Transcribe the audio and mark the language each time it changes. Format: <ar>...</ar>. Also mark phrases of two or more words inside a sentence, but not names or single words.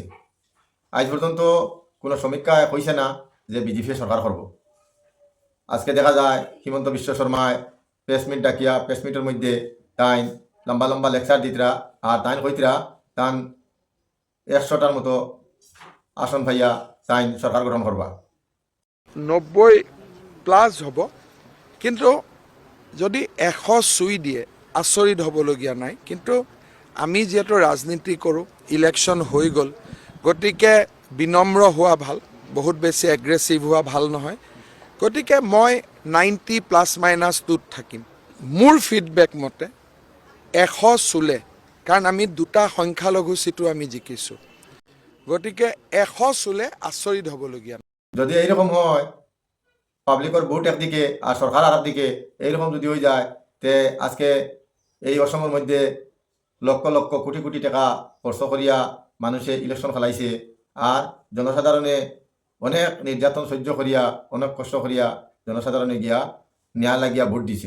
<syl>আজ পর্যন্ত কোনো সমীক্ষায় কইছে না যে বিজেপি সরকার করব। আজকে দেখা যায় হিমন্ত বিশ্ব শর্মায় প্রেসমিট ডাকিয়া প্রেসমিটের মধ্যে তাইন লম্বা লম্বা লেকচার দিতরা আর তাইন কইতরা তান 100টার মতো আসন পাইয়া তাইন সরকার গঠন করবা।</syl> <as>90+ হ'ব, কিন্তু যদি 100 চুই দিয়ে আচৰিত হ'বলগীয়া নাই। কিন্তু আমি যিহেতু ৰাজনীতি কৰোঁ, ইলেকশ্যন হৈ গ'ল, গতিকে বিনম্ৰ হোৱা ভাল, বহুত বেছি এগ্ৰেছিভ হোৱা ভাল নহয়। গতিকে মই 90± থাকিম। মোৰ ফিডবেক মতে 100 চুলে, কাৰণ আমি দুটা সংখ্যালঘু চিটো আমি জিকিছোঁ, গতিকে 100 চুলে আচৰিত হ'বলগীয়া নাই।</as> <syl>যদি এইরকম হয়, পাবলিকর ভোট একদিকে আর সরকার আর একদিকে, এইরকম যদি হয়ে যায় তে আজকে এই অসমের মধ্যে লক্ষ লক্ষ কোটি কোটি টাকা খরচ করিয়া মানুষে ইলেকশন খেলাইছে আর জনসাধারণে অনেক নির্যাতন সহ্য করিয়া অনেক কষ্ট করিয়া জনসাধারণে গিয়া ন্যায় লাগিয়া ভোট দিছে।</syl>